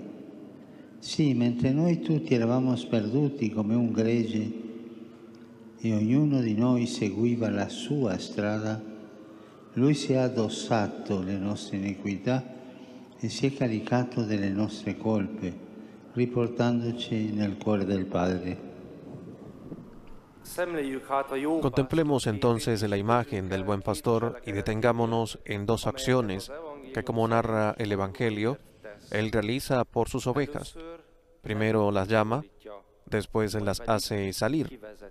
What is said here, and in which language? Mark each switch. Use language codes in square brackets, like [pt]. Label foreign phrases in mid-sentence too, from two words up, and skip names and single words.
[it] Sì, mentre noi tutti eravamo sperduti come un gregge e ognuno di noi seguiva la sua strada, Lui si è addossato le nostre iniquità e si è caricato delle nostre colpe, riportandoci nel cuore del Padre. [es] Contemplemos entonces la imagen del buen pastor y detengámonos en dos acciones que, como narra el Evangelio, él realiza por sus ovejas. Primero las llama, después las hace salir.